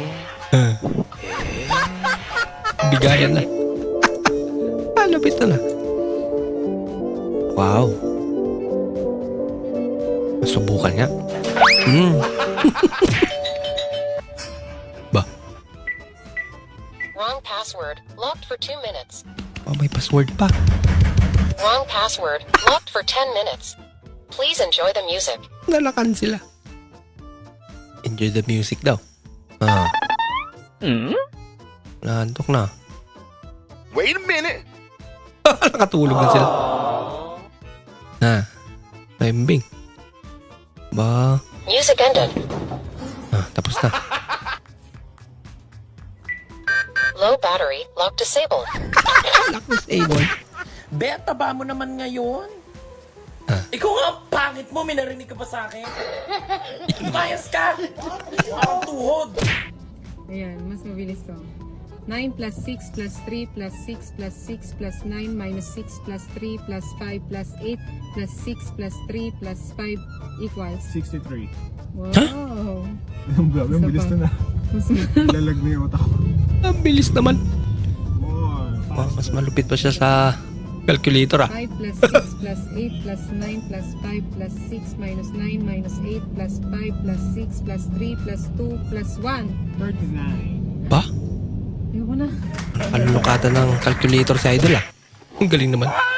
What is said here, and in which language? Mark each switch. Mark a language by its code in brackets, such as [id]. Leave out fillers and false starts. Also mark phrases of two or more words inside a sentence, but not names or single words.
[tl] Bigayan na. Lupit na. Wow. Masubukan nga. Ba? [en] Wrong password. Locked for 2 minutes. [tl] Oh, may password pa. [en] Wrong password. Locked for 10 minutes. Please enjoy the music. [tl] Nalakan sila. [en] Enjoy the music [tl] daw. Ah. Naantok na. [en] Wait a minute. [tl] Nakatulog na sila. Na. Naimbing. Ba. [en] Music ended. [tl] Ah, tapos na. [en] Low battery. Lock disabled. Lock disable. [tl] Beta ba mo naman ngayon? Ikaw nga ang pangit mo, may narinig ka pa sa akin. Lumayas ka! Parang tuhod. Ayan, mas mabilis to. [en] 9 plus 6 plus 3 plus 6 plus 6 plus 9 minus 6 plus 3 plus 5 plus 8 plus 6 plus 3 plus 5 equals 63. [tl] Wow! Ang grabe, ang bilis na na. Mas Lalag na yung utak ko. Ang bilis naman. Wow. Oh, mas malupit pa siya sa calculator ah. [en] 5 plus 6 plus 8 plus 9 plus 5 plus 6 minus 9 minus 8 plus 5 plus 6 plus 3 plus 2 plus 1. 39. [tl] Ba? Ayoko na. Nakalulukatan ng calculator si Idol ah. Ang galing naman.